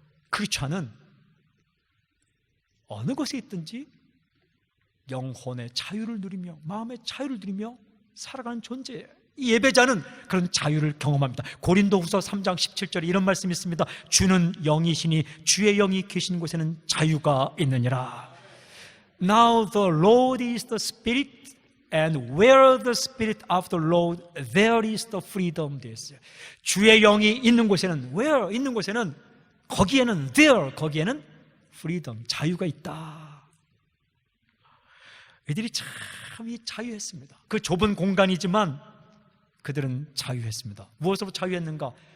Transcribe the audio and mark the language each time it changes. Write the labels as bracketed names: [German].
[Korean] 크리스찬은 어느 곳에 있든지 영혼의 자유를 누리며 마음의 자유를 누리며 살아가는 존재예요. 이 예배자는 그런 자유를 경험합니다. 고린도후서 3장 17절에 이런 말씀이 있습니다. 주는 영이시니 주의 영이 계신 곳에는 자유가 있느니라. [English] Now the Lord is the Spirit, and where the Spirit of the Lord, there is the freedom. [Korean] 주의 영이 있는 곳에는, where 있는 곳에는, 거기에는 there, 거기에는 freedom, 자유가 있다. 이들이 참 자유했습니다. 그 좁은 공간이지만 그들은 자유했습니다. 무엇으로부터 자유했는가?